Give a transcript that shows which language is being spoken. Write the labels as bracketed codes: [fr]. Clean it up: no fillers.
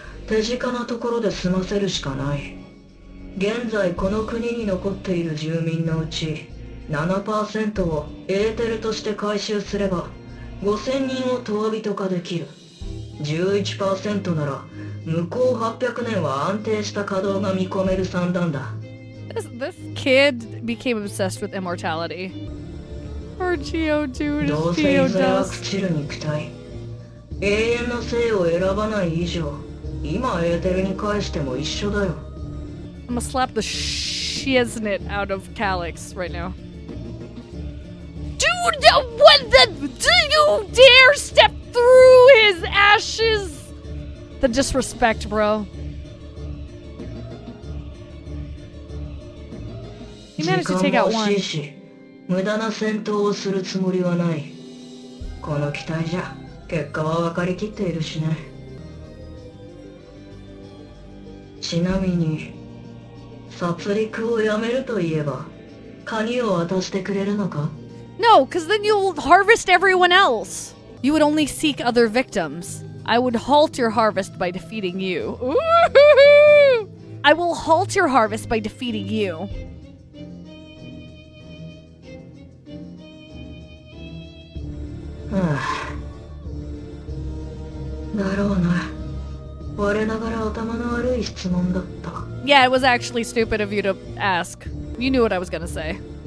[ja] 手近なところで済ませるしかない。現在この国に残っている住民のうち 7% をエーテルとして回収すれば5000人をトワビト化できる。 11% なら向こう800年は安定した稼働が見込める算段だ。 [en] This kid became obsessed with immortality. Poor Geo, dude. [ja] どうせいずれは朽ちる肉体。永遠の生を選ばない以上、今エーテルに返しても一緒だよ。 [en] I'm gonna slap the shiznit out of Calyx right now. Dude, what the? Do you dare step through his ashes? The disrespect, bro. He managed to take out [ja] 時間も [en] one. [ja] 惜しいし、無駄な戦闘をするつもりはない。この機体じゃ結果は分かりきっているしね。ちなみに殺戮をやめると言えば鍵を渡してくれるのか？ [en] No, because then you'll harvest everyone else. You would only seek other victims. I would halt your harvest by defeating you. Ooh-hoo-hoo! I will halt your harvest by defeating you. [ja] だろうな。我ながら頭の悪い質問だった。 [en] Yeah, it was actually stupid of you to ask. You knew what I was gonna say.